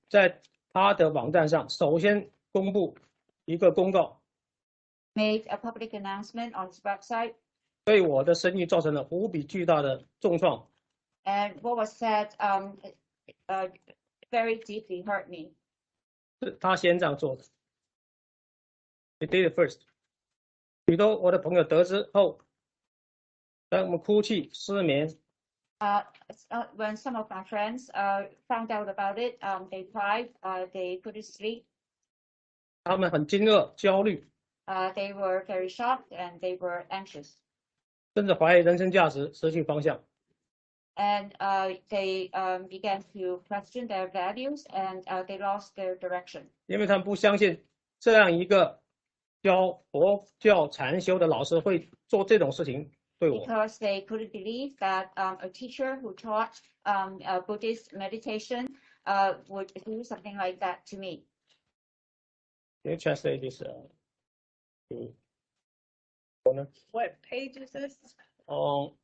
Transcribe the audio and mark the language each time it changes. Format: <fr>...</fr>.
<zh>在他的网站上首先公布一个公告，</zh> <en>Made a public announcement on his website.</en> <zh>对我的声誉造成了无比巨大的重创。</zh> <en>And what was said very deeply hurt me.</en> <zh>是他先这样做的。</zh> <en>He did it first。许多我的朋友得知后，让我们哭泣、失眠。 When some of my friends found out about it, they cried, they couldn't sleep.</en> <zh>他们很惊愕、焦虑，</zh> <en>They were very shocked and they were anxious.</en> <zh>甚至怀疑人生价值，失去方向。</zh> <en>And they began to question their values and they lost their direction.</en> <zh>因为他们不相信这样一个教佛教禅修的老师会做这种事情对我。</zh> <en>Because they couldn't believe that a teacher who taught Buddhist meditation would do something like that to me. Can you translate this to What page is this? on</en>